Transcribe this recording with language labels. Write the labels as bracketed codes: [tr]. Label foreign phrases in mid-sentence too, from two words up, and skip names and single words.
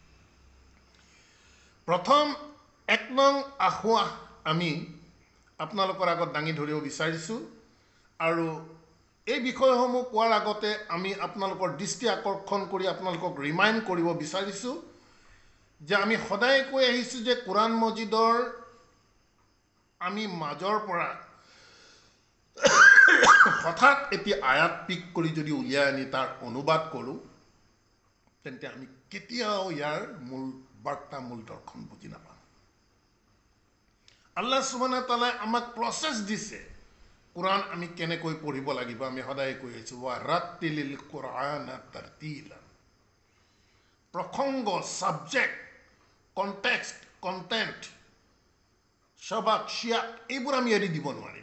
[as] প্ৰথম 1 নং আখুৱা আমি আপোনালোকৰ আগত দাঙি ধৰিব বিচাৰিছোঁ, আৰু এই বিষয়সমূহ কোৱাৰ আগতে আমি আপোনালোকৰ দৃষ্টি আকৰ্ষণ কৰি আপোনালোকক ৰিমাইণ্ড কৰিব বিচাৰিছোঁ যে আমি সদায় কৈ আহিছোঁ যে কোৰাণ মজিদৰ আমি মাজৰ পৰা হঠাৎ এটি আয়াত পিক কৰি যদি উলিয়াই আনি তাৰ অনুবাদ কৰোঁ, তেন্তে আমি কেতিয়াও ইয়াৰ মূল বাৰ্তা, মূল দৰ্শন বুজি নাপাম। [ar] الله سبحانه وتعالى [as] আমাক প্ৰচেছ দিছে কোৰাণ আমি কেনেকৈ পঢ়িব লাগিব। আমি সদায় কৈ আহিছোঁ [ar] ورتل القرآن ترتيلا. [as] প্ৰসংগ, [en] subject, context, content, [ar] سباق، سياق [as] এইবোৰ আমি এৰি দিব নোৱাৰিম।